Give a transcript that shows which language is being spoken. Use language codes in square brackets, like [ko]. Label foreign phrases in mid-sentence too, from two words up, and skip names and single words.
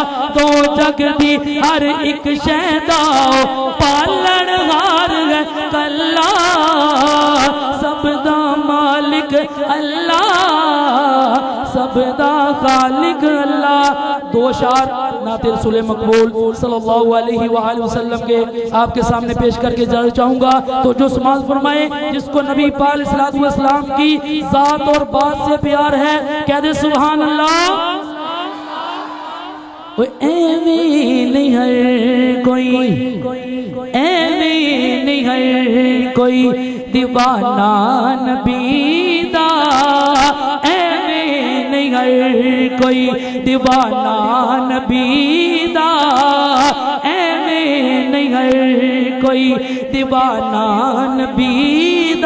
[pa] دو جگ دی ہر اک شیدا، پالنہار ہے کلا. سبدا مالک اللہ، سبدا خالق اللہ. [ur] دو اشعار نعت رسول مقبول [ar] صلى الله عليه وسلم [ur] کے آپ کے سامنے پیش کر کے جانا چاہوں گا. تو جو سماج فرمائے جس کو نبی پاک [ar] عليه السلام [ur] کی ذات اور بات سے پیار ہے، کہہ دے [ar] سبحان الله. [pa] ایویں نہیں ہے کوئی، ایویں نہیں ہے کوئی دیوانہ نبی دا، ایویں نہیں ہے کوئی دیوانہ نبی دا، ایویں نہیں ہے کوئی دیوانہ نبی دا.